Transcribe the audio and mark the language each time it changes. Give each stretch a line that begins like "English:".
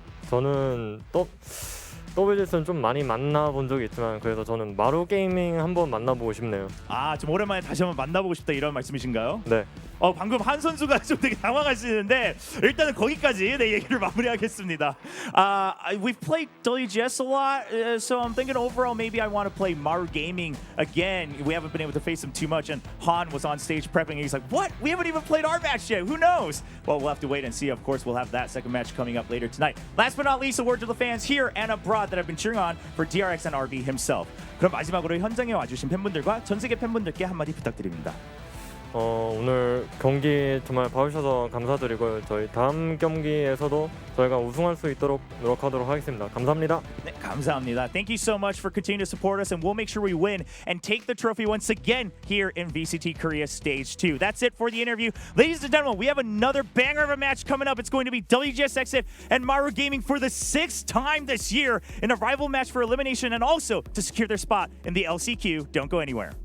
Korean: 저는 WGS는 좀 많이 만나본 적이 있지만 그래서 저는 마루 게이밍 한번 만나보고 싶네요. 좀 오랜만에 다시 한번 만나보고 싶다 이런 말씀이신가요? 네. 방금 한 선수가 좀 되게 당황하시는데 일단은 거기까지 내 얘기를 마무리하겠습니다.
English: We've played WGS a lot, so I'm thinking overall maybe I want to play Maru Gaming again. We haven't been able to face him too much, and Han was on stage prepping, and he's like, "What? We haven't even played our match yet. Who knows?" Well, we'll have to wait and see. Of course, we'll have that second match coming up later tonight. Last but not least, a word to the fans here and abroad that have been cheering on for DRX and RB himself.
Korean: 그럼 마지막으로 현장에 와주신 팬분들과 전 세계 팬분들께 한마디 부탁드립니다. 오늘 경기 정말 봐주셔서 감사드리고요. 저희 다음 경기에서도 저희가 우승할 수 있도록 노력하도록 하겠습니다. 감사합니다. 네, 감사합니다.
English: Thank you so much for continuing to support us, and we'll make sure we win and take the trophy once again here in VCT Korea Stage 2. That's it for the interview. Ladies and gentlemen, we have another banger of a match coming up. It's going to be WGS Exit and Maru Gaming for the 6th time this year in a rival match for elimination and also to secure their spot in the LCQ. Don't go anywhere.